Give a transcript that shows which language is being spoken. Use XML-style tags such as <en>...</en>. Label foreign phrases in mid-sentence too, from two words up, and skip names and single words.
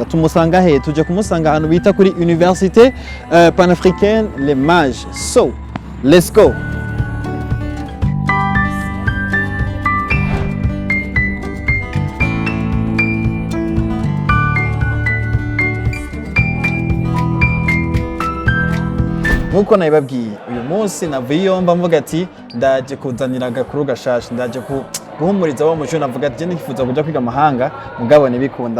<rn>Tumusanga he? Tuje kumusanga ahantu bita kuri Université Panafricaine Les Mages.</rn> <en>So let's go.</en> <rn>Nkuko nabibabwiye, uyu munsi navuye yomba mvuga ati ndaje kuzanira agakuru gashasha, ndaje guhumuriza wa mujuna, avuga ati je ndifuza kuja kwiga mahanga mugabo ntibikunda.</rn>